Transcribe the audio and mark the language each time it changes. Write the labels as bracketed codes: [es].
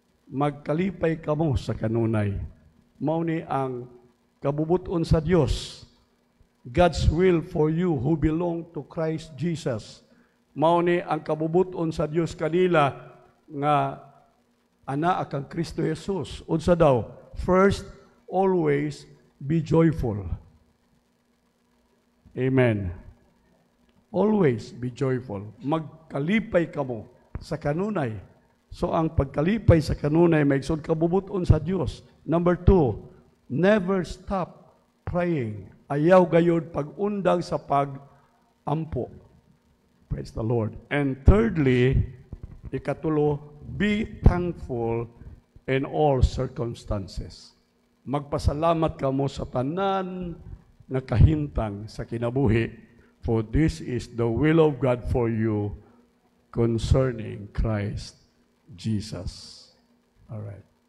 [ceb] Magkalipay kamo sa kanunay. Mao ni ang kabubuton sa Dios. [en] God's will for you who belong to Christ Jesus. [ceb] Mao ni ang kabubuton sa Dios kanila nga ana akang Kristo Jesus. Unsa daw? [en] First, always be joyful. Amen. Always be joyful. [ceb] Magkalipay kamo sa kanunay. So ang pagkalipay sa kanunay maigsoon kabubuton sa Dios. [en] Number 2, never stop praying. [ceb] Ayaw gayud pag-undang sa pag-ampo. [en] Praise the Lord. And thirdly, ikatulo, be thankful in all circumstances. [ceb] Magpasalamat kamo sa tanan na kahintang sa kinabuhi, [en] for this is the will of God for you concerning Christ Jesus. All right.